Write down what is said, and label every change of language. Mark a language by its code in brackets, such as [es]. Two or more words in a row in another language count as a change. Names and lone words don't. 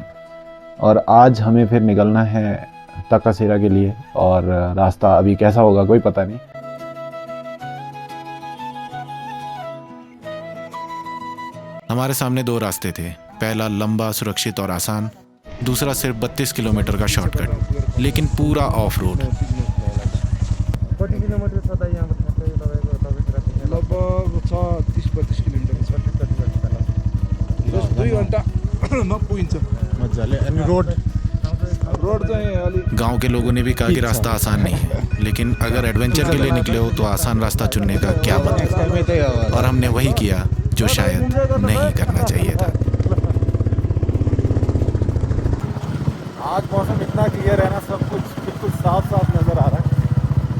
[hi] और आज हमें फिर निकलना है तकसेरा के लिए, और रास्ता अभी कैसा होगा कोई पता नहीं। हमारे सामने दो रास्ते थे, पहला लंबा, सुरक्षित और आसान, दूसरा सिर्फ 32 किलोमीटर का शॉर्टकट, लेकिन पूरा [en] off road. [ne] लगभग 30-32 किलोमिटर छ। 2 घन्टामा पुगिन्छ मजाले। अनि रोड चाहिँ अलि [hi] गांव के लोगों ने भी कहा कि रास्ता आसान नहीं है, लेकिन अगर एडवेंचर के लिए निकले हो तो आसान रास्ता चुनने का क्या मतलब। और हमने वही किया जो शायद नहीं करना चाहिए था। आज मौसम इतना क्लियर है ना, सब कुछ बिल्कुल साफ नज़र आ रहा है।